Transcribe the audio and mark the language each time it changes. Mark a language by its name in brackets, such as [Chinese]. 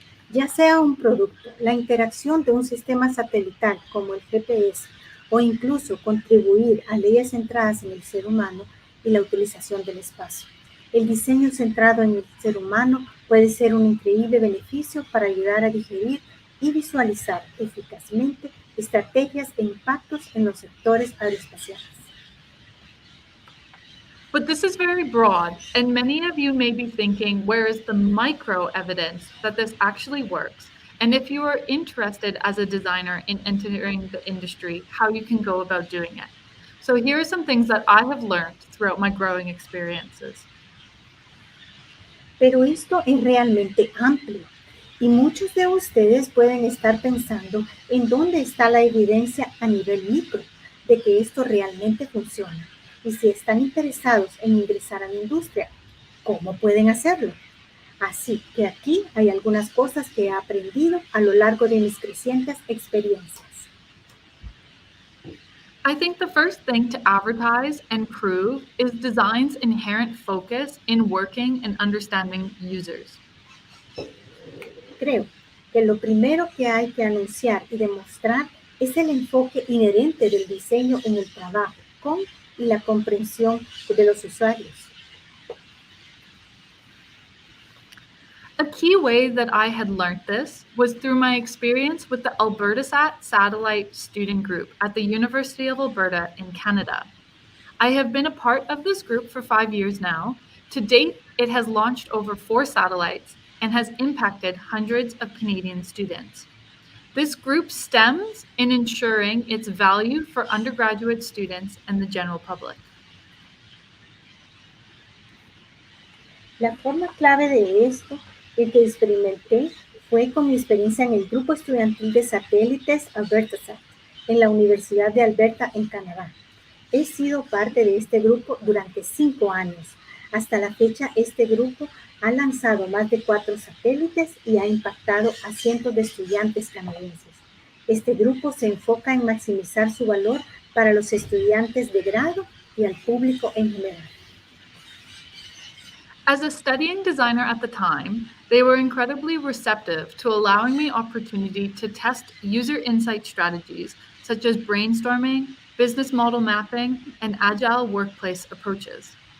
[Spanish] Ya sea un producto, la interacción de un sistema satelital como el GPS o incluso contribuir a leyes centradas en el ser humano y la utilización del espacio. El diseño centrado en el ser humano puede ser un increíble beneficio para ayudar a digerir y visualizar eficazmente estrategias e impactos en los sectores aeroespaciales. [English] But this is very broad, and many of you may be thinking, where is the micro evidence that this actually works? And if you are interested as a designer in entering the industry, how you can go about doing it. So here are some things that I have learned throughout my growing experiences. [Spanish] Pero esto es realmente amplio y muchos de ustedes pueden estar pensando en dónde está la evidencia a nivel micro de que esto realmente funciona. Y si están interesados en ingresar a la industria, ¿cómo pueden hacerlo? Así que aquí hay algunas cosas que he aprendido a lo largo de mis crecientes experiencias. [English] I think the first thing to advertise and prove is design's inherent focus in working and understanding users. [Spanish] Creo que lo primero que hay que anunciar y demostrar es el enfoque inherente del diseño en el trabajo con y la comprensión de los usuarios. [English] A key way that I had learned this was through my experience with the AlbertaSat satellite student group at the University of Alberta in Canada. I have been a part of this group for 5 years now. To date, it has launched over 4 satellites and has impacted hundreds of Canadian students. This group stems in ensuring its value for undergraduate students and the general public. [Spanish] La forma clave de esto que experimenté fue con mi experiencia en el grupo estudiantil de satélites AlbertaSat en la Universidad de Alberta en Canadá. He sido parte de este grupo durante 5 años. Hasta la fecha, este grupo ha lanzado más de 4 satélites y ha impactado a cientos de estudiantes canadienses. Este grupo se enfoca en maximizar su valor para los estudiantes de grado y al público en general. [English] As a studying designer at the time, they were incredibly receptive to allowing me opportunity to test user insight strategies such as brainstorming, business model mapping, and agile workplace approaches.